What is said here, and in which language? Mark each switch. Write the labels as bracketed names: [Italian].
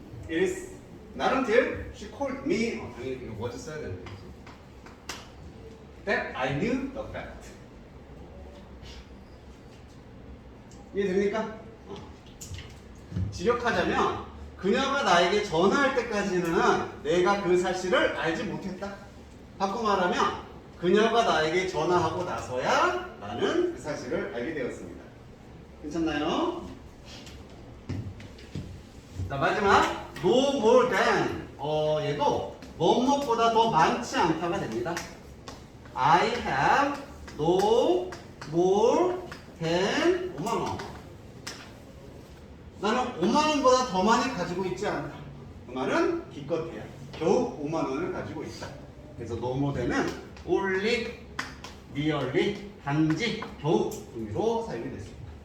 [English] It is not until she called me. [Korean] 당연히 이거 뭐지 써야 되는 거지. [English] That I knew the fact. [Korean] 이해됩니까? 직역하자면 그녀가 나에게 전화할 때까지는 내가 그 사실을 알지 못했다. 바꿔 말하면 그녀가 나에게 전화하고 나서야 나는 그 사실을 알게 되었습니다. 괜찮나요? 자, 마지막 no more than. 얘도 뭐뭐보다 더 많지 않다가 됩니다. [English] I have no more than 5만 원. [Korean] 나는 5만 원보다 더 많이 가지고 있지 않다. 그 말은 기껏해야 겨우 5만 원을 가지고 있다. 그래서 no more than은 only, merely, 단지, 겨우 의미로 사용이 됐습니다.